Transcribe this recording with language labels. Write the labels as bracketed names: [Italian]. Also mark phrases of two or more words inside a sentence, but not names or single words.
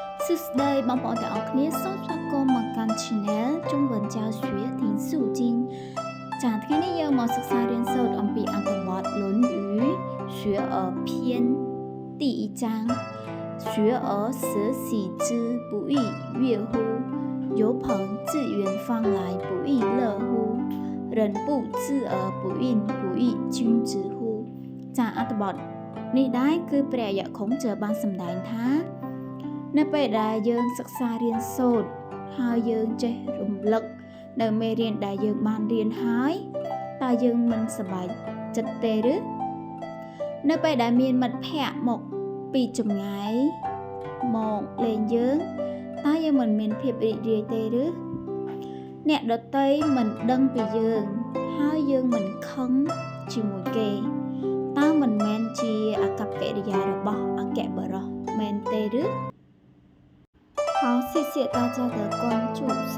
[Khmer] Tuesday បងប្អូនទាំងអស់គ្នាសូមស្វាគមន៍មកកាន់ Channel [Chinese] 中文教学听素经 [Khmer] ចាថ្ងៃនេះយើងមកសិក្សារៀនសូត្រអំពីអត្ថបទ [Chinese] 《论语学而篇》第一章学而时习之不亦说乎有朋自远方来不亦乐乎人不知而不愠不亦君子乎ចាអ [Khmer] ត្ថបទនេះដែរគឺព្រះយគង់จะបានសម្ដែងថានៅពេលដែលយើងសិក្សារៀនសូត្រហើយ យើងចេះរំលឹកនៅមេរៀនដែលយើងបានរៀនហើយតើយើងមិនស ប្បាយចិត្តទេឬនៅពេលដែលមានមិត្តភ័ក្តិមកពីចម្ងាយមកលេងយើងតើយើងមិនមានភាពរីករាយទេឬអ្នកដទៃមិនដឹងពីយើងហើយយើងមិនខឹងជាមួយគេតើមិនមែនជាអាកប្បកិរិយារបស់អគ្គបរោះមែនទេឬ [Chinese] 好，谢谢大家的关注。